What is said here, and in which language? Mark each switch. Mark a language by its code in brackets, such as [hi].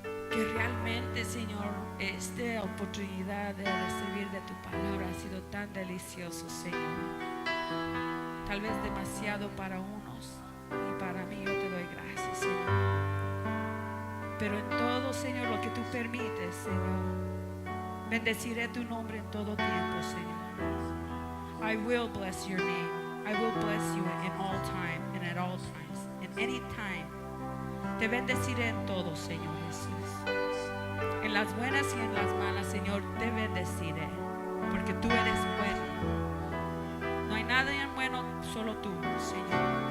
[es] Que realmente, Señor, esta oportunidad de recibir de tu palabra ha sido tan delicioso, Señor. Tal vez demasiado para unos y para mí. Yo te doy gracias, Señor. Pero en todo, Señor, lo que tú permites, Señor, bendeciré tu nombre en todo tiempo, Señor. [en] I will bless your name. I will bless you in all time and at all times. In any time. [es] Te bendeciré en todo, Señor Jesús. En las buenas y en las malas, Señor, te bendeciré. Porque tú eres bueno. No hay nada en bueno, solo tú, Señor.